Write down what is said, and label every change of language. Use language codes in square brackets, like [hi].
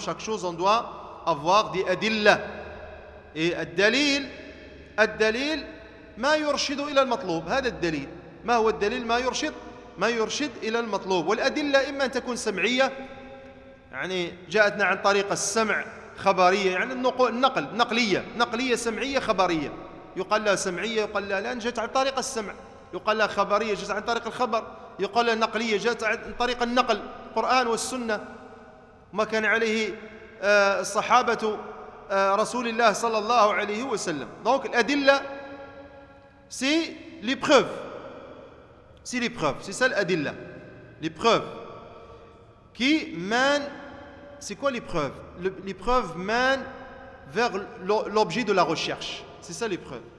[fr] Chaque chose, on doit avoir des adillah. Et [ar] الدليل ما يرشد إلى المطلوب. هذا الدليل. ما هو الدليل؟ ما يرشد إلى المطلوب. والأدلة إما أن تكون سمعية، يعني جاءتنا عن طريق السمع خبرية، يعني النقل نقلية سمعية خبرية. يقال لها سمعية، يقال لها لا جاءت عن طريق السمع، يقال لها خبرية جاءت عن طريق الخبر، يقال لها نقلية جاءت عن طريق النقل، القرآن والسنة ما كان عليه الصحابة رسول الله صلى الله عليه وسلم. [fr] Donc l'adilla, c'est les preuves. C'est les preuves, c'est ça l'adilla. Les preuves qui mènent. C'est quoi les preuves? Les preuves mènent vers l'objet de la recherche. C'est ça les preuves.